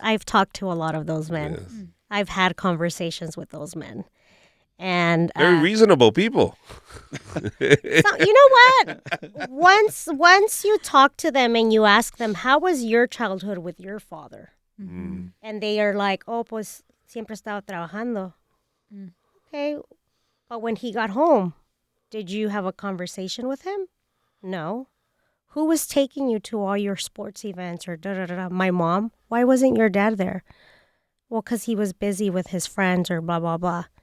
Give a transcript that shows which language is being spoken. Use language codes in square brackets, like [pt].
[en] I've talked to a lot of those men. Yes. I've had conversations with those men. And Very reasonable people. so, you know what? Once you talk to them and you ask them, how was your childhood with your father? Mm. And they are like, oh, [es] pues siempre estaba trabajando. [en] Okay, but when he got home, did you have a conversation with him? No. Who was taking you to all your sports events or da-da-da-da? My mom. Why wasn't your dad there? Well, because he was busy with his friends or blah, blah, blah.